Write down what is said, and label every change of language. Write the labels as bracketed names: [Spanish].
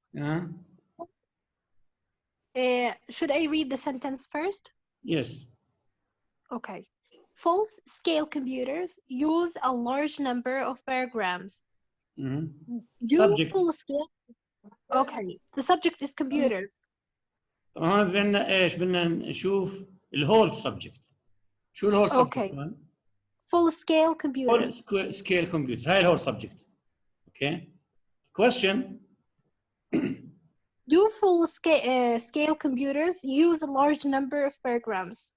[English] Should I read the sentence first? Yes. Okay. Full-scale computers use a large number of paragrams. Subject. Full-scale. Okay. The subject is computers. [Arabic] طبعا بدنا ايش بدنا نشوف الهول subject. شو الهول subject؟ [English] Okay. Full-scale computers. Full-scale computers. [Arabic] هاي الهول subject. [English] Okay. Question. Do full-scale computers use a large number of paragrams?